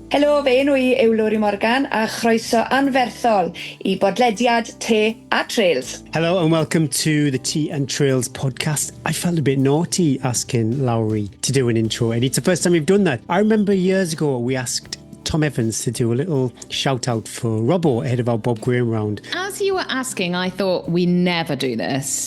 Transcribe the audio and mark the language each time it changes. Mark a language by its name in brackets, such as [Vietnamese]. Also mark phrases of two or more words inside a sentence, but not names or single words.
[Welsh] Helo, fe enw I yw Lori Morgan a chroeso anferthol I bodlediad Te a Trails. [English] Hello and welcome to the Tea and Trails podcast. I felt a bit naughty asking Lowry to do an intro, and it's the first time we've done that. I remember years ago we asked Tom Evans to do a little shout out for Robbo ahead of our Bob Graham round. As you were asking, I thought we never do this.